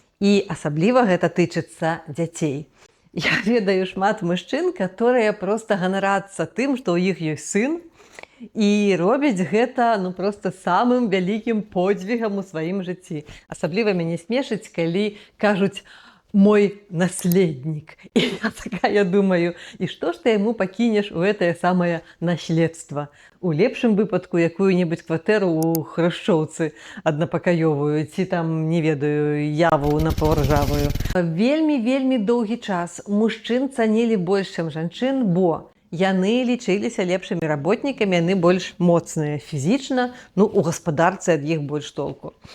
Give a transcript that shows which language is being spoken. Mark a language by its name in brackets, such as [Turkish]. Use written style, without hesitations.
[Belarusian] І асабліва гэта тычыцца дзяцей. Я ведаю шмат мужчын, которые проста ганарацца тым, што ў іх ёсць сын, і робяць гэта проста самым вялікім подзвігам у сваім жыцці. Асабліва мяне смешыць, калі кажуць: [Russian] «Мой наследник». И я такая думаю, и что ж ты ему покинешь у это самое наследство? [Belarusian] У лепшым выпадку якую-нибудь кватэру у хрушчоўцы аднапакаёвую, ці там, не ведаю, яву напаўржавую. Вельмі доўгі час мужчын цанілі больш, чым жанчын, бо яны лічыліся лепшымі работнікамі, яны больш моцныя фізічна, у гаспадарцы ад іх больш толку.